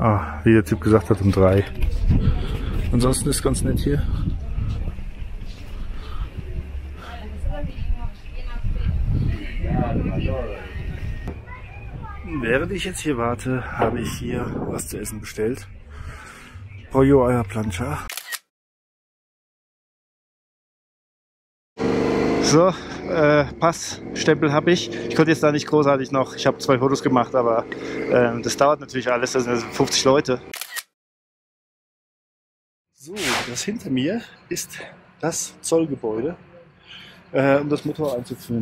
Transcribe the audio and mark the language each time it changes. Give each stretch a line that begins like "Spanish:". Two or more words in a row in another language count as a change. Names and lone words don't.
German: wie der Typ gesagt hat, um 3. Ansonsten ist es ganz nett hier. Während ich jetzt hier warte, habe ich hier was zu essen bestellt.
Italian: Pollo alla plancha.
German: So, Passstempel habe ich. Ich konnte jetzt da nicht großartig noch. Ich habe 2 Fotos gemacht, aber das dauert natürlich alles. Das sind 50 Leute. So, das hinter mir ist das Zollgebäude, um das Motor einzuführen.